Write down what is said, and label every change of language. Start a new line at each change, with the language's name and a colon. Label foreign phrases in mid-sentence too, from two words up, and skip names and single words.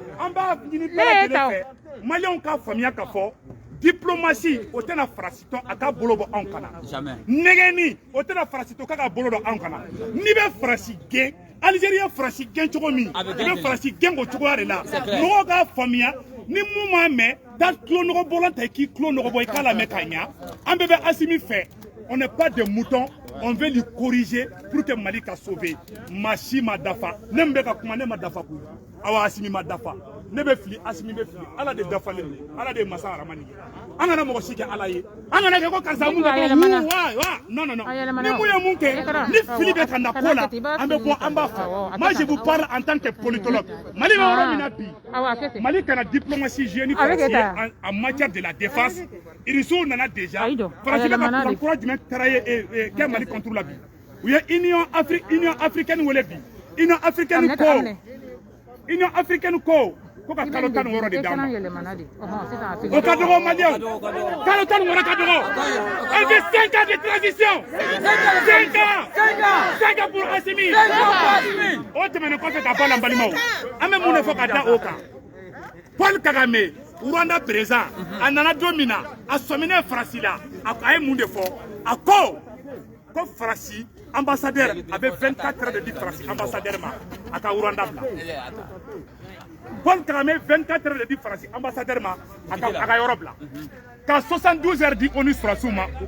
Bambara: an b'a ɲini bɛɛ lajɛlen fɛ maliyɛnw k'a faamuya k'a fɔ diplomatie o tɛna Faransi tɔ a ka bolo bɔ anw kana nɛgɛnni o tɛna Faransi tɔ k'a ka bolo bɔ anw kana n'i bɛ Faransi gɛn Algérie ye Faransi gɛn cogo min i bɛ Faransi gɛn o cogoya de la mɔgɔw k'a faamuya ni mun m'a mɛn taa tulo nɔgɔbɔlan ta i k'i tulo nɔgɔbɔ i k'a lamɛn ka ɲa an bɛɛ bɛ Assimi fɛ
French: on n'est pas des moutons on veut lui corriger pour que
Bambara: Mali ka sauver maa si ma dafa ne min bɛ ka kuma ne ma dafa koyi awa Assimi ma dafa ne bɛ fili Assimi bɛ fili Ala de dafalen don Ala de ye masa aramani ye an kana mɔgɔ si kɛ Ala ye an kana kɛ ko karisa mun bɛ non ni mun ye mun kɛ ni fili bɛ ka na ko la an bɛ bɔ an b'a fɔ
French: moi je vous parle en tant que politologue
Bambara: Mali bɛ yɔrɔ min na bi Mali kana diplomatie jouer ni Faransi ye
French: en matière de la défense
Bambara: irisiw nana déjà Faransi bɛ ka kuran kura jumɛn créer kɛ Mali
French: contre la
Bambara: bi u ye Union africaine wele bi Union africaine ko ko ka kalo 16 de d'a ma o ka dɔgɔ maliyɛnw kalo 16 ka dɔgɔ
French: elle fait 5 ans de transition 5 ans
Bambara: pour Assimi o tɛmɛnen kɔfɛ ka ban balimaw an bɛ mun de fɔ ka da o kan Paul Kagame Rwanda président a nana don min na a sɔminen Faransi la a ye mun de fɔ a ko Faransi ambassadeur a bɛ 24 heures de di Faransi ambassadeur ma a ka Rwanda bila Paul Kagame 24 heures de di Faransi ambassadeur ma a ka yɔrɔ bila ka 72 heures di ONU sɔrɔsiw ma u